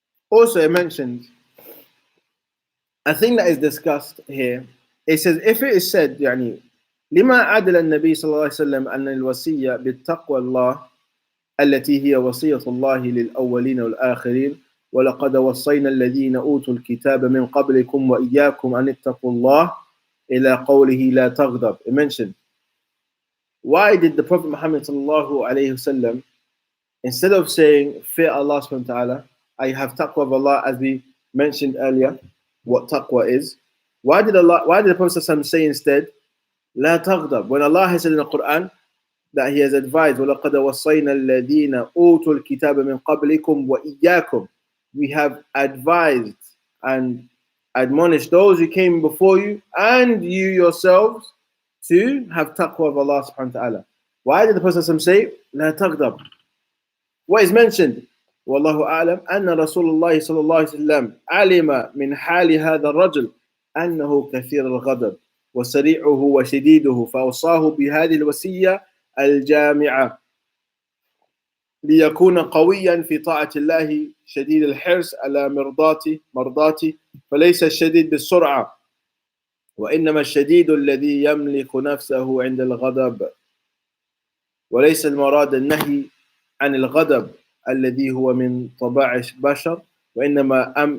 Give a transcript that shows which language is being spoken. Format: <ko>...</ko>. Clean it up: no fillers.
<en>Also, it mentions a thing that is discussed here. It says, if it is said,</en> <ar>يعني لما عدل النبي صلى الله عليه وسلم أن الوصية بالتقوى الله التي هي وصية الله للأولين والآخرين ولقد وصينا الذين أوتوا الكتاب من قبلكم وإياكم أن اتقوا الله إلى قوله لا تغضب.</ar> <en>It mentioned, why did the Prophet Muhammad sallallahu alayhi wasallam, instead of saying fear Allah subhanahu wa ta'ala, I have taqwa of Allah, as we mentioned earlier, what taqwa is, why did the Prophet sallallahu say instead</en> <ar>لا تغضب,</ar> <en>when Allah has said in the Quran that He has advised</en> <ar>وَلَقَدْ وَصَّيْنَا الَّذِينَ أُوتُوا الْكِتَابَ مِنْ قَبْلِكُمْ وَإِيَّاكُمْ,</ar> <en>we have advised and admonished those who came before you and you yourselves to have taqwa of Allah subhanahu wa ta'ala. Why did the Prophet say</en> <ar>لا تغضب?</ar> <en>What is mentioned,</en> <ar>والله أعلم, أن رسول الله صلى الله عليه وسلم علم من حال هذا الرجل أنه كثير الغضب وسريعه وشديده فأوصاه بهذه الوصية الجامعة ليكون قويا في طاعة الله شديد الحرص على مرضاته فليس الشديد بالسرعة وإنما الشديد الذي يملك نفسه عند الغضب وليس المراد النهي عن الغضب الذي هو من طباع البشر وإنما</ar>